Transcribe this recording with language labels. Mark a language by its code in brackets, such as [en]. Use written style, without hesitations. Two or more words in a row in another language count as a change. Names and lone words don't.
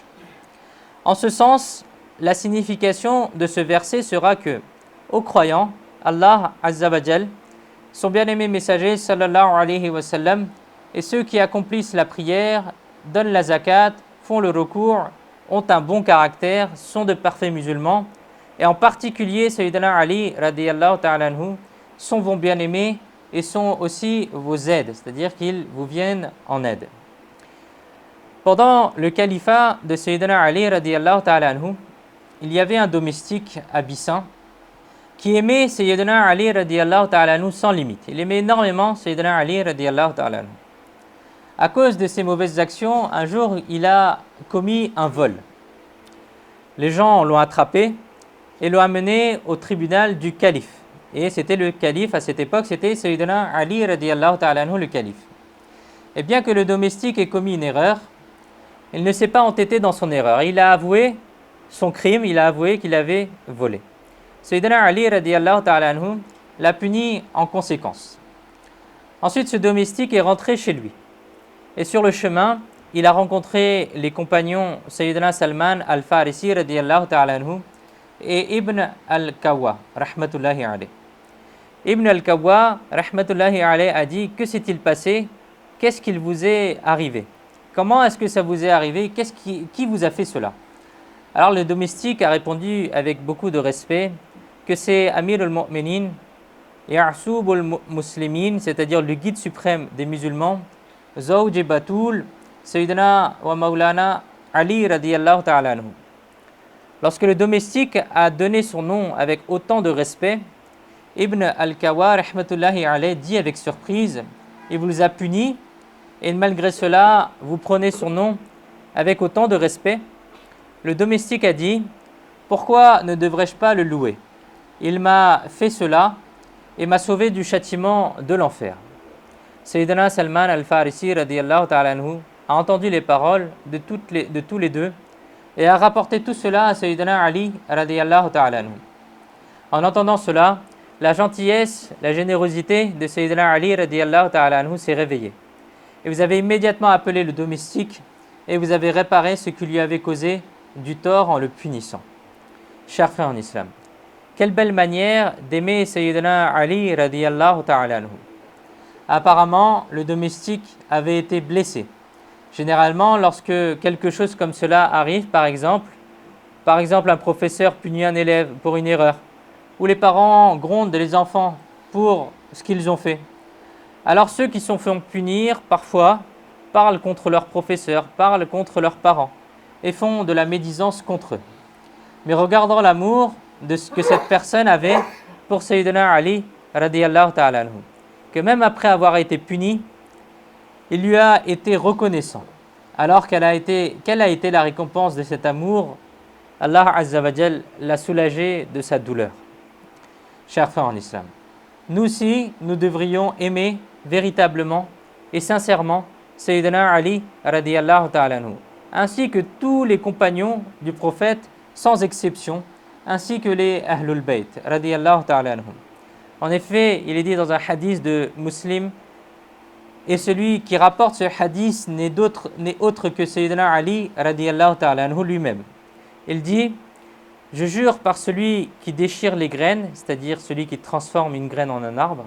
[fr] En ce sens, la signification de ce verset sera que, aux croyants, [ar] الله عز وجل, [fr] son bien-aimé messager [ar] صلى الله عليه وسلم, [fr] et ceux qui accomplissent la prière, donnent la zakat, font le recours, ont un bon caractère, sont de parfaits musulmans, et en particulier [ar] سيدنا علي رضي الله تعالى عنه, [fr] sont vos bien-aimés et sont aussi vos aides, c'est-à-dire qu'ils vous viennent en aide. Pendant le califat de [ar] سيدنا علي رضي الله تعالى عنه, [fr] il y avait un domestique abyssin qui aimait [ar] سيدنا علي رضي الله تعالى عنه [fr] sans limite. Il aimait énormément [ar] سيدنا علي رضي الله تعالى عنه. [fr] À cause de ses mauvaises actions, un jour, il a commis un vol. Les gens l'ont attrapé et l'ont amené au tribunal du calife. Et c'était le calife, à cette époque, c'était [ar] سيدنا علي رضي الله تعالى عنه, [fr] le calife. Et bien que le domestique ait commis une erreur, il ne s'est pas entêté dans son erreur. Il a avoué son crime, il a avoué qu'il avait volé. [ar] سيدنا علي رضي الله تعالى عنه [fr] l'a puni en conséquence. Ensuite, ce domestique est rentré chez lui. Et sur le chemin, il a rencontré les compagnons [ar] سيدنا سلمان الفارسي رضي الله تعالى عنه [fr] et Ibn al-Kawwa [ar] رحمة الله عليه. [fr] Ibn al-Kawwa [ar] رحمة الله عليه [fr] a dit: que s'est-il passé? Qu'est-ce qu'il vous est arrivé? Comment est-ce que ça vous est arrivé? Qui vous a fait cela? Alors le domestique a répondu avec beaucoup de respect que c'est [ar] أمير المؤمنين، يعسوب المسلمين, [fr] c'est-à-dire le guide suprême des musulmans, [ar] زوج البتول، سيدنا ومولانا علي رضي الله تعالى عنه. [fr] Lorsque le domestique a donné son nom avec autant de respect, Ibn al-Kawwa [ar] رحمة الله عليه [fr] dit avec surprise: il vous a puni et malgré cela vous prenez son nom avec autant de respect. Le domestique a dit: pourquoi ne devrais-je pas le louer? Il m'a fait cela et m'a sauvé du châtiment de l'enfer. [ar] سيدنا سلمان الفارسي رضي الله تعالى عنه [fr] a entendu les paroles de tous les deux et a rapporté tout cela à [ar] سيدنا علي رضي الله تعالى عنه. [fr] En entendant cela, la gentillesse, la générosité de [ar] سيدنا علي رضي الله تعالى عنه [fr] s'est réveillée. Et vous avez immédiatement appelé le domestique et vous avez réparé ce qui lui avait causé du tort en le punissant. Chers frères en islam, quelle belle manière d'aimer [ar] سيدنا علي رضي الله تعالى عنه. [fr] Apparemment, le domestique avait été blessé. Généralement, lorsque quelque chose comme cela arrive, par exemple un professeur punit un élève pour une erreur, ou les parents grondent les enfants pour ce qu'ils ont fait, alors ceux qui sont fait punir, parfois, parlent contre leurs professeurs, parlent contre leurs parents, et font de la médisance contre eux. Mais regardons l'amour de ce que cette personne avait pour [ar] سيدنا علي رضي الله تعالى عنه, [fr] que même après avoir été puni, il lui a été reconnaissant. Alors quelle a été la récompense de cet amour? [ar] الله عز وجل [fr] l'a soulagé de sa douleur. Chers frères en islam, nous aussi, nous devrions aimer véritablement et sincèrement [ar] سيدنا علي رضي الله تعالى عنه, [fr] ainsi que tous les compagnons du prophète sans exception, ainsi que les [ar] أهل البيت رضي الله تعالى عنهم. [fr] En effet, il est dit dans un hadith de Muslim, et celui qui rapporte ce hadith n'est autre que [ar] سيدنا علي رضي الله تعالى عنه [fr] lui-même. Il dit: je jure par celui qui déchire les graines, c'est-à-dire celui qui transforme une graine en un arbre.